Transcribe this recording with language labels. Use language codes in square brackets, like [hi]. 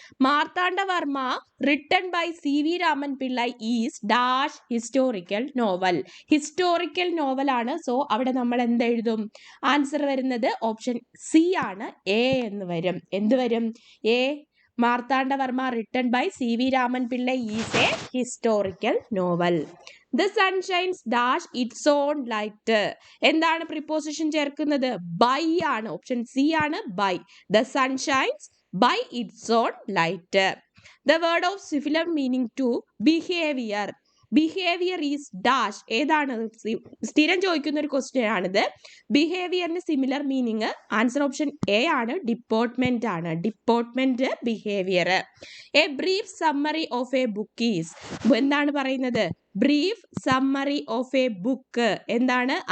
[en] Marthanda Varma written by CV Raman Pillai is dash historical novel. [ml] Historical novel ആണ്. So അവിടെ നമ്മൾ എന്തെഴുതും? Answer വരുന്നത് ഓപ്ഷൻ സി ആണ്. എ എന്ന് വരും. എന്ത് വരും? A. [en] Marthanda Varma written by CV Raman Pillai is a historical novel. The sun shines dash its own light. [ml] എന്താണ് പ്രിപ്പോസിഷൻ ചേർക്കുന്നത്? ബൈ ആണ്. ഓപ്ഷൻ സി ആണ്, by. [en] The sun shines by its own light. The word of similar meaning to behavior. Behaviour is dash. ഏതാണ്? [ml] സ്ഥിരം ചോദിക്കുന്ന ഒരു question ആണിത്. ബിഹേവിയറിന് similar meaning answer option A ആണ്, ഡിപ്പോർട്ട്മെന്റ് ആണ്. [en] Deportment behaviour. A brief summary of a book is. [ml] എന്താണ് പറയുന്നത്? Brief summary of A book എന്താണ്?